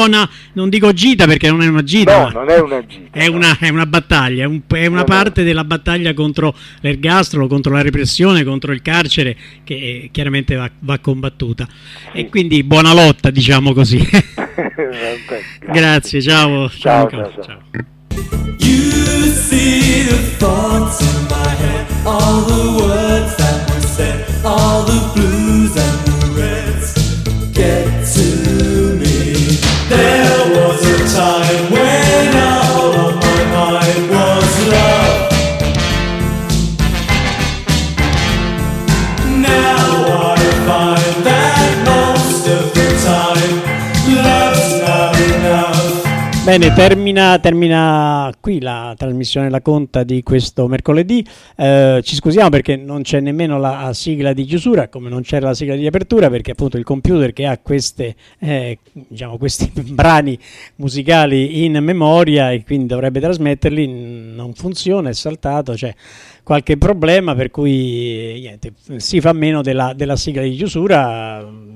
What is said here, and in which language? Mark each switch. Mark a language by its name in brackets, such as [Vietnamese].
[Italian] Buona, non dico gita perché non è una gita, è una battaglia, è una parte della battaglia contro l'ergastolo, contro la repressione, contro il carcere, che chiaramente va combattuta, sì. E quindi buona lotta, diciamo così. Vabbè, grazie, ciao Nicola, ciao. [English] You see the thoughts in my head, all the words that were said, all the blues and the reds get to me. There was a time when all of my mind was love. Now I find that most of the time love's not enough. [Italian] Bene, termina qui la trasmissione La Conta di questo mercoledì. Ci scusiamo perché non c'è nemmeno la sigla di chiusura, come non c'era la sigla di apertura, perché appunto il computer che ha questi brani musicali in memoria e quindi dovrebbe trasmetterli non funziona, è saltato, cioè qualche problema, per cui niente, si fa meno della sigla di chiusura.